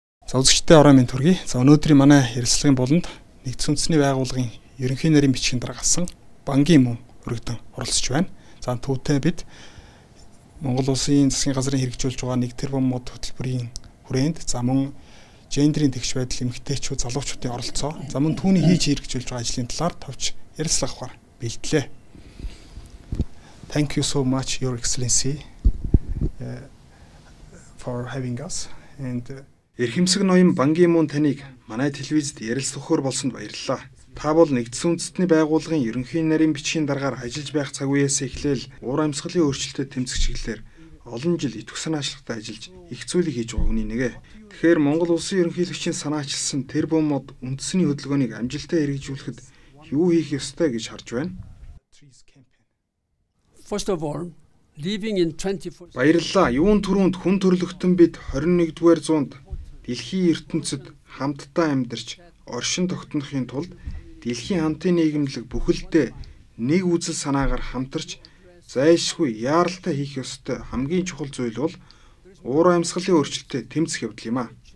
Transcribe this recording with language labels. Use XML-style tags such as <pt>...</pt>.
<mn>За үзэгчдээ орой минь төргий. За өнөөдрийн манай ярилцлагын болонд нэгдсэн үндэсний байгууллагын ерөнхий нарийн бичгийн даргаалсан Бан Ки Мун өргөдөн оролцож байна. За түүнтэй бид Монгол Улсын засгийн газрын хэрэгжүүлж байгаа 1 тэрбум мод хөтөлбөрийн хүрээнд за мөн гендерийн тэгш байдал эмэгтэйчүүд залуучуудын оролцоо за мөн түүний хийж хэрэгжүүлж байгаа ажлын талаар товч ярилцлага авахар бэлтлээ.</mn> <en>Thank you so much, Your Excellency, for having us.</en> <mn>And Эрхэмсэг ноён Бан Ки Мун таныг манай телевизэд ярилцлагаар болсонд баярлалаа. Та бол нэгдсэн үндэстний байгууллагын ерөнхий нарийн бичгийн даргаар ажиллаж байх цаг үеэс эхлээл уур амьсгалын өөрчлөлтөд тэмцэх чиглэлээр олон жил идэвх санаачлагтай ажиллаж их зүйлийг хийж байгаа хүний нэгэ. Тэгэхээр Монгол Улсын ерөнхийлөгчийн санаачилсан тэрбум мод үндэсний хөдөлгөөнийг амжилттай хэрэгжүүлэхэд юу хийх ёстой гэж харж байна?</mn> <en>First of all, living in 21st</en> <mn>Баярлалаа. Юун түрүүнд хүн төрлөختөн бид 21-р зуунд дэлхийн ертөнцид хамтдаа амьдарч оршин тогтнохын тулд дэлхийн хамтын нийгэмлэг бүхэлдээ нэг үзэл санаагаар хамтарч зайлшгүй яаралтай хийх ёстой хамгийн чухал зүйл бол уур амьсгалын өөрчлөлтөд тэмцэх явдал юм а.</mn>